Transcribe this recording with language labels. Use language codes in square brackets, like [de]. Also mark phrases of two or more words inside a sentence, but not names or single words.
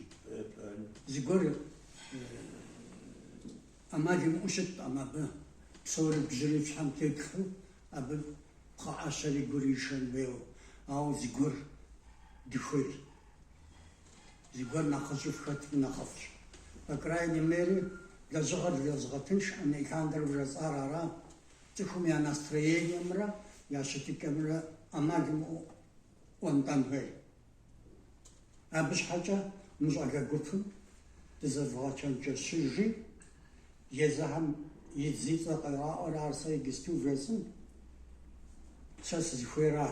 [kbd] Зыгуэр ӏэмал имыӏэу щытӏэм абы псори бжьыри пщхьэм теплъу, абы пхъэӏэщэри гур ишэн хуейуэ. Ауэ зыгуэр дыхуей. Зыгуэр нэхъыщӏу хэтми нэхъыфӏщ. [ru] По крайней мере, [kbd] лэжьыгъэр зезгъэтынш, Александр жесӏар ара, цӏыхум я настроениемрэ, я щытыкӏэмрэ ӏэмал имыӏэу ӏуэнтӏэн хуей. Абы щхьэкӏэ мы щӏалэ гупым дызэвгъэчэнджэщыжи, езыхэм и зи цӏэ къраӏуэр ар сэ иджысту вэсым, сэ сызыхуейрат.